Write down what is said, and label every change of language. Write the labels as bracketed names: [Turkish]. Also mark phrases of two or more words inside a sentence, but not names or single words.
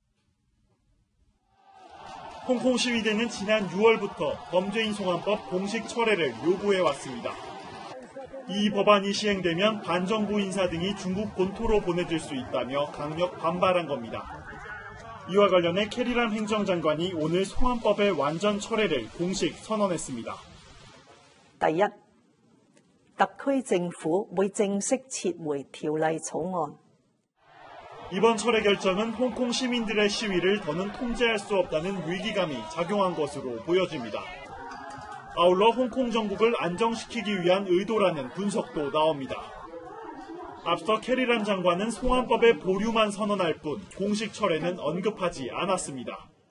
[Korean] 홍콩 시위대는 지난 6월부터 범죄인 송환법 공식 철회를 요구해왔습니다. 이 법안이 시행되면 반정부 인사 등이 중국 본토로 보내질 수 있다며 강력 반발한 겁니다. 이와 관련해 캐리람 행정장관이 오늘 송환법의 완전 철회를 공식 선언했습니다. [Chinese] 第一，特區政府會正式撤回條例草案。 [Korean] 이번 철회 결정은 홍콩 시민들의 시위를 더는 통제할 수 없다는 위기감이 작용한 것으로 보여집니다. 아울러 홍콩 정국을 안정시키기 위한 의도라는 분석도 나옵니다. 앞서 캐리람 장관은 송환법의 보류만 선언할 뿐 공식 철회는 언급하지 않았습니다.